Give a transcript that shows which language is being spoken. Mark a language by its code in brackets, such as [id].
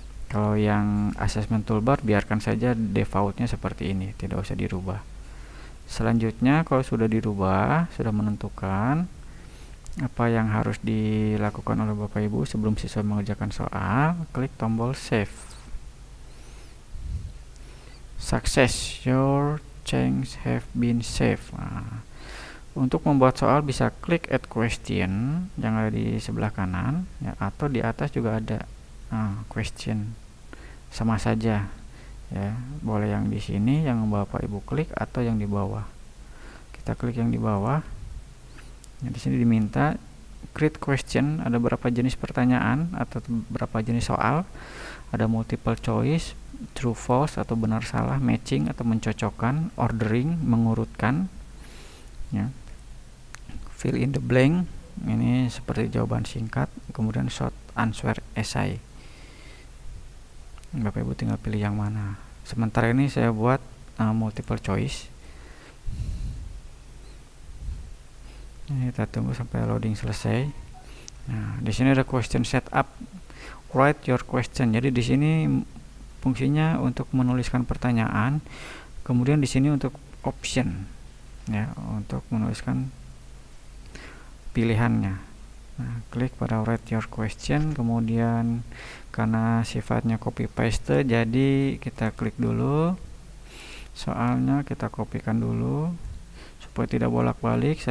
[id] Kalau yang assessment toolbar biarkan saja defaultnya seperti ini, tidak usah dirubah. Selanjutnya kalau sudah dirubah, sudah menentukan apa yang harus dilakukan oleh Bapak Ibu sebelum siswa mengerjakan soal, klik tombol save. [en] Success, your changes have been saved. [id] Nah, untuk membuat soal bisa klik [en] add question [id] yang ada di sebelah kanan ya, atau di atas juga ada question, sama saja ya, boleh yang di sini yang Bapak Ibu klik atau yang di bawah. Kita klik yang di bawah. Nah, di sini diminta [en] create question, [id] ada berapa jenis pertanyaan atau berapa jenis soal. Ada [en] multiple choice, true false [id] atau benar salah, matching atau mencocokkan, ordering mengurutkan ya. [en] Fill in the blank, [id] ini seperti jawaban singkat, kemudian [en] short answer essay. [id] Bapak Ibu tinggal pilih yang mana. Sementara ini saya buat [en] multiple choice. [id] Ini kita tunggu sampai loading selesai. Nah, di sini ada [en] question setup, write your question. [id] Jadi di sini fungsinya untuk menuliskan pertanyaan, kemudian di sini untuk option ya, untuk menuliskan pilihannya. Nah, klik pada [en] write your question, [id] kemudian karena sifatnya [en] copy paste, [id] jadi kita klik dulu soalnya, kita kopikan dulu supaya tidak bolak-balik.